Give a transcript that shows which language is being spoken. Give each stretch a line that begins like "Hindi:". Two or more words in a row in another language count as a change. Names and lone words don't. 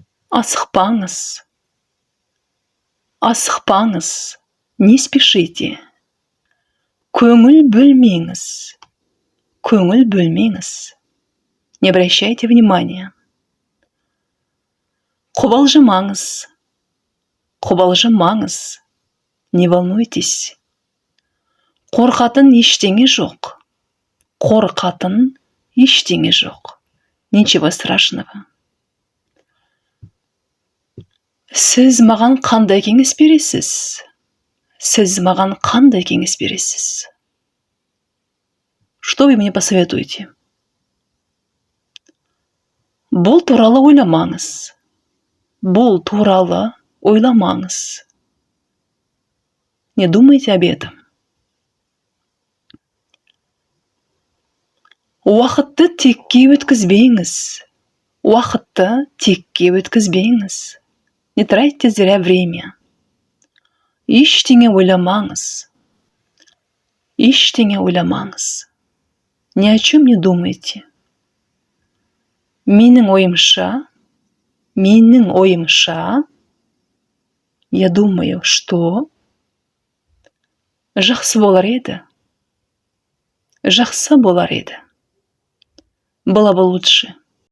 Kazakh: Асықпаңыз, асықпаңыз,
Russian: не спешите.
Kazakh: Көңіл бөлмеңіз, көңіл бөлмеңіз.
Russian: Не обращайте внимания.
Kazakh: Қобалжымаңыз, қобалжымаңыз,
Russian: не волнуйтесь.
Kazakh: Қорқатын ештеңе жоқ, қорқатын ештеңе жоқ.
Russian: Ничего страшного.
Kazakh: Сіз маған қандай кеңес бересіз? Сіз маған қандай кеңес бересіз?
Russian: Что вы мне посоветуете?
Kazakh: Бұл туралы ойламаңыз. Бұл туралы ойламаңыз.
Russian: Не думайте об этом.
Kazakh: Уақытты текке өткізбеңіз. Уақытты текке өткізбеңіз.
Russian: Не тратьте зря время.
Kazakh: Ештеңе ойламаңыз. Ештеңе ойламаңыз.
Russian: Ни о чем не думайте.
Kazakh: Менің ойымша,
Russian: я думаю, что
Kazakh: жақсы болар еді. Жақсы болар еді.
Russian: Было бы лучше.